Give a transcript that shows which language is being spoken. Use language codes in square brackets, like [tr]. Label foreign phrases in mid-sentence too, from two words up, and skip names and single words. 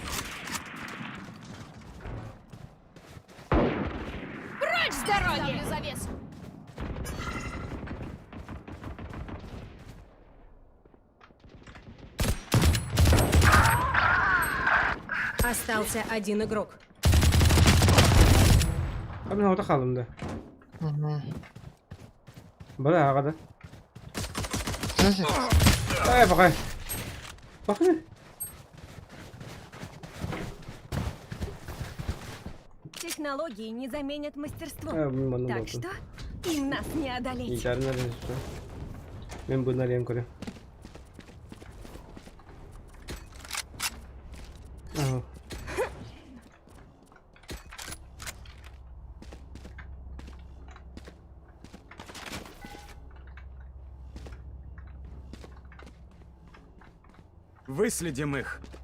[ru] Прочь с дороги! Ставлю завесу. Остался один игрок. [tr] Abi orada kaldım da. Bana arkada. [ru] Знаете, [tr] Bakayım. Bakayım. [ru] Технологии не заменят мастерство. [tr] Bana [ru] Так [tr] bakın. [ru] что им нас не одолеть. [tr] İntihar nereden çıktı? Ben bunu arayayım kore. Aha. [ru] Выследим их.